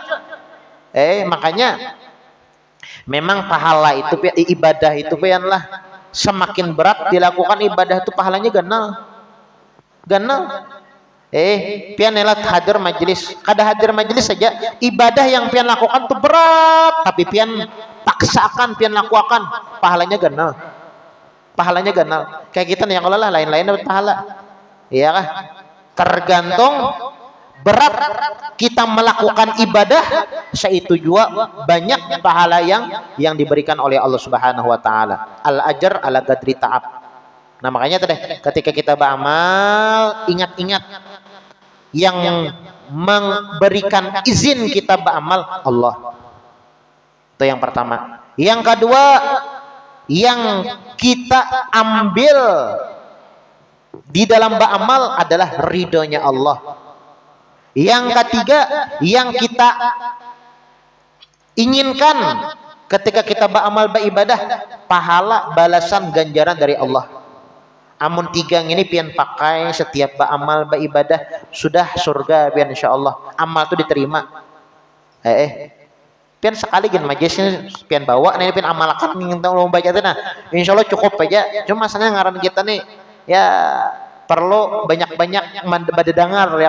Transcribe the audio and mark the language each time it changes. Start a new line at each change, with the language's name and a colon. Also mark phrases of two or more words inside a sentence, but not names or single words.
Banjar: Makanya memang pahala itu ibadah itu pianlah semakin berat dilakukan ibadah itu pahalanya ganal pian elat hadir majelis kada hadir majelis saja ibadah yang pian lakukan itu berat tapi pian paksakan pian lakukan pahalanya ganal kayak kita nih yang Allah lain-lain dapat pahala iya kah tergantung berat kita melakukan ibadah seitu juga banyak pahala yang diberikan oleh Allah
Arabic: سبحانه وتعالى. الأجر على قدر التعب.
Indonesian: Nah, makanya tadi ketika kita beramal ingat-ingat yang memberikan izin kita beramal Allah. Itu yang pertama. Yang kedua, yang kita ambil di dalam beramal adalah ridhonya Allah. Yang ketiga, yang kita inginkan ketika kita beramal beribadah, pahala, balasan, ganjaran dari Allah.
Banjar: Amun tiga ini pian pakai setiap beramal beribadah, sudah surga pian insyaallah.
Indonesian: Amal itu diterima.
Banjar: Pian sekali gen majesnya pian bawa nih pian amalkan ingin tahu lomba baca nah insyaallah cukup aja. Cuma masalahnya ngaran kita nih ya perlu banyak-banyak dengar ya.